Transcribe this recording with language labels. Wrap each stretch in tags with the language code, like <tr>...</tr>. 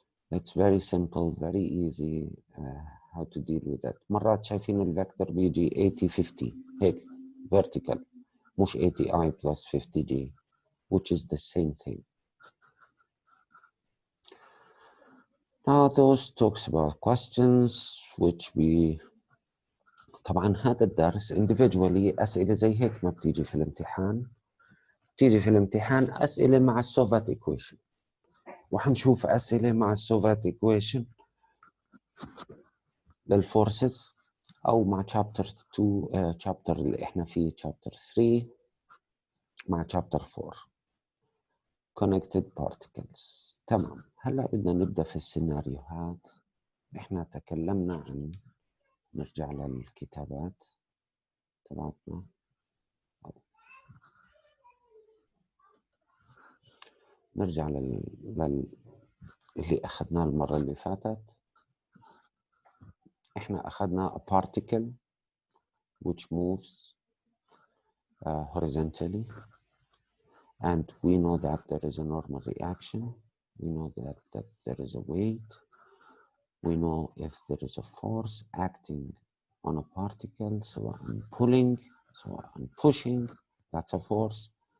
<en>It's very simple, very easy how to deal with that.</en> <ar>مرات شايفين الفector بيجي 80-50 هيك vertical مش</ar> <en>80I plus 50J which is the same thing. Now those talks about questions which we</en> <ar>طبعا هذا الدرس individually أسئلة زي هيك ما بتيجي في الامتحان. بتيجي في الامتحان أسئلة مع السوفات equation. وحنشوف أسئلة مع السوفات equation للفورسز أو مع chapter 2 chapter اللي إحنا فيه chapter 3 مع chapter 4 connected particles. تمام. هلا بدنا نبدأ في السيناريوهات. إحنا تكلمنا عن نرجع للكتابات تبعتنا. نرجع اللي أخذناه المرة اللي فاتت.</ar> <en>إحنا أخذنا a particle which moves horizontally, and we know that there is a normal reaction. We know that there is a weight. We know if there is a force acting on a particle, so I'm pulling, so I'm pushing, that's a force.</en>